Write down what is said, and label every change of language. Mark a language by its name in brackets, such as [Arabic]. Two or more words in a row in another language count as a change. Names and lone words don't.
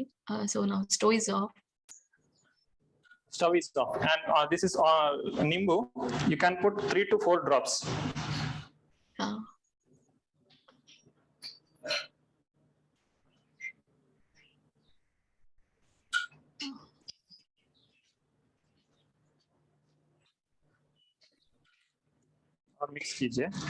[English] ಸೊ ನಾವು stove is off. Stove is off, and this is nimbu. You can put 3 to 4 drops. [Hindi] और मिक्स कीजिए.